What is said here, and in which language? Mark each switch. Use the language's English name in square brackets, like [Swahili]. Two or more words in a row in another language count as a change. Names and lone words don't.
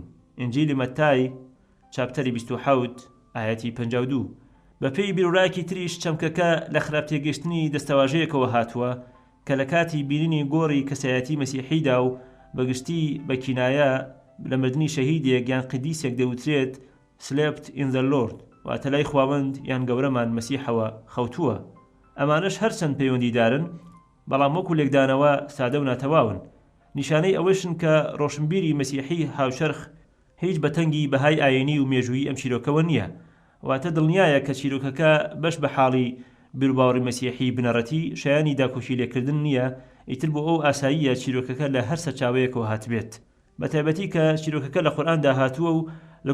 [Central Kurdish] ئینجیلی مەتای چاپتەری 27 ئاەتی 52. بەپێی بیرۆڕایەکی تریش چەمکەکە لە خراپتێگەشتنی دەستەواژەیەکەوە هاتووە کە لە کاتی بینینی گۆڕی کەسایەتی مەسیحیدا و بەگشتی بە کینایە لە مردنی شەهیدێک یان قیدیسێک دەوترێت [English] slept in the Lord [Central Kurdish] واتە لای خواوەند یان گەورەمان مەسیحەوە خەوتووە. ئەمانش هەرچەند پەیوەندیدارن بەڵام وەکو لێکدانەوە سادە و ناتەواون. نیشانەی ئەوەشن کە ڕۆشنبیری مەسیحی هاوشەرخ هیچ بەتەنگی بەهای ئاینی و مێژووی ئەم چیرۆکەوە نییە، واتە دڵنیایە کە چیرۆکەکە بەش بە حاڵی بیرباوەڕی مەسیحی بنەڕەتی شایانی داکۆشی لێکردن نییە، ئیتر بۆ ئەو ئاساییە چیرۆکەکە لە هەر سەرچاوەیەکەوە هاتبێت بەتایبەتی کە چیرۆکەکە لە قورئاندا هاتووە و لە